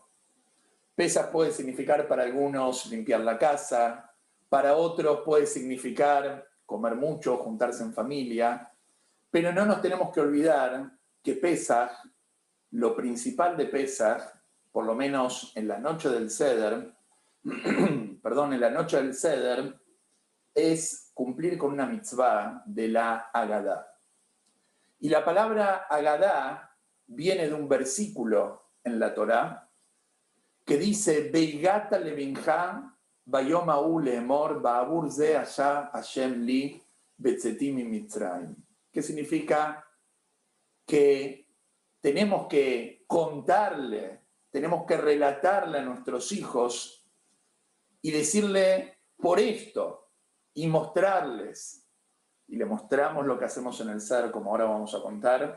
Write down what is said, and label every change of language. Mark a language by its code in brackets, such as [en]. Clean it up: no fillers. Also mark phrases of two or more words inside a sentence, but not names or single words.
[es] Pesaj puede significar para algunos limpiar la casa, para otros puede significar comer mucho, juntarse en familia, pero no nos tenemos que olvidar que Pesaj, lo principal de Pesaj, por lo menos en la noche del Seder, es cumplir con una mitzvah de la Agadá. Y la palabra Agadá viene de un versículo en la Torá que dice: [he] והגדת לבנך ביום ההוא לאמר בעבור זה עשה השם לי בצאתי ממצרים. [es] ¿Qué significa? Que tenemos que contarle, tenemos que relatarle a nuestros hijos y decirle por esto y mostrarles. Y le mostramos lo que hacemos en el Ser, como ahora vamos a contar.